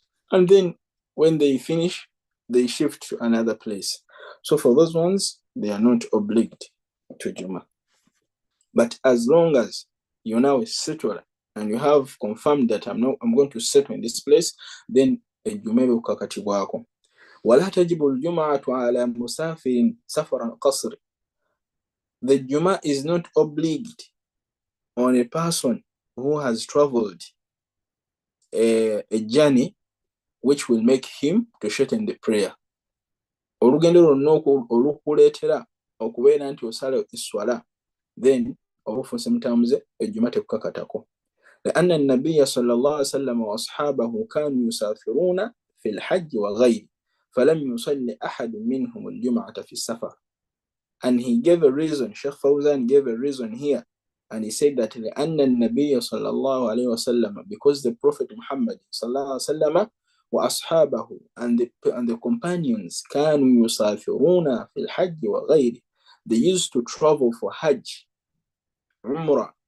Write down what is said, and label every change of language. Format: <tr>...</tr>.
<en>And then when they finish, they shift to another place. So for those ones, they are not obliged to Juma. But as long as you're now a settler and you have confirmed that I'm going to settle in this place, then</en> <lg>Juma ukakatibwako.</lg> <ar>ولا تجب الجمعة على مسافر سفرا قصر.</ar> <en>The Juma is not obliged on a person who has traveled a journey which will make him to shorten the prayer.</en> <lg>Olugendo lwonna olukuleetera okubeera nti osala iswala, then obufuuse mutamuze ejjuma tekukakatako.</lg> <ar>لأن النبي صلى الله عليه وسلم وأصحابه كانوا يسافرون في الحج وغيره فلم يصلي أحد منهم الجمعة في السفر.</ar> <en>And he gave a reason, Sheikh Fawzan gave a reason here, and he said that</en> <ar>لأن النبي صلى الله عليه وسلم,</ar> <en>because the Prophet Muhammad</en> <ar>صلى الله عليه وسلم وأصحابه</ar> <en>and the companions</en> <ar>كانوا يسافرون في الحج وغيره,</ar> <en>they used to travel for Hajj, Umrah,</en>